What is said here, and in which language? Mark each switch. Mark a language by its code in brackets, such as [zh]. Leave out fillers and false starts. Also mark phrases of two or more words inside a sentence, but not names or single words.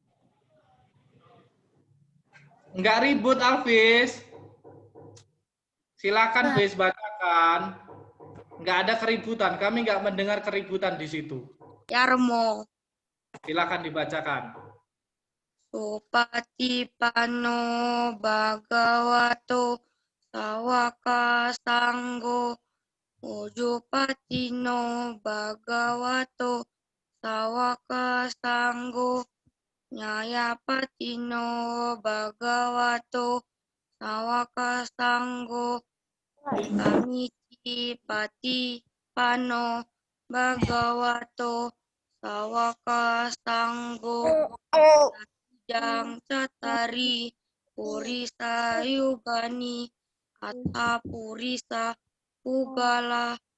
[id] Enggak ribut Alvis. Silakan Bes bacakan. Nggak ada keributan, kami nggak mendengar keributan di situ. Ya Romo. Silakan dibacakan. [pi] Supatipano Bhagavato Sawaka Sanggo Ujupatino Bhagavato Sawaka Sanggo Nyayapatino Bhagavato Sawaka Sanggo Kamici Pati Pano Bhagavato Sawaka Sanggo Jang Catari Purisa Yugani Atta Purisa Pugala